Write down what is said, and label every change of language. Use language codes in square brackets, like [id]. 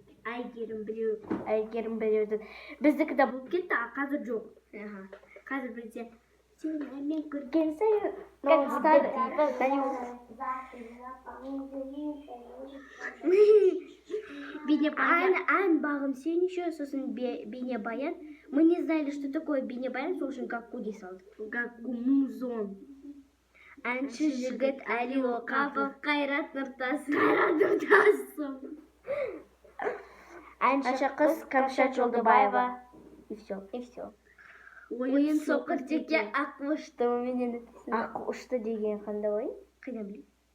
[kk] Әйгерім біреудің. Біздікі де болып кетті, қазір жоқ. Қазір бізде мен көрген сайын Ән бағым сен еще, сосын бейнебаян. [ru] Мы не знали, что такое бейнебаян, [kk] сосын Гакку дей салдық. Гакку музон. Әнші жігіт Әли Оқапов, Қайрат Нұртасов. Әнші қыз Кәмшат Жолдыбаева. [ru] И все. [kk] Ойын соқыр теке ақ ұшты. Ақ ұшты деген қандай ойын? Қайдан білем?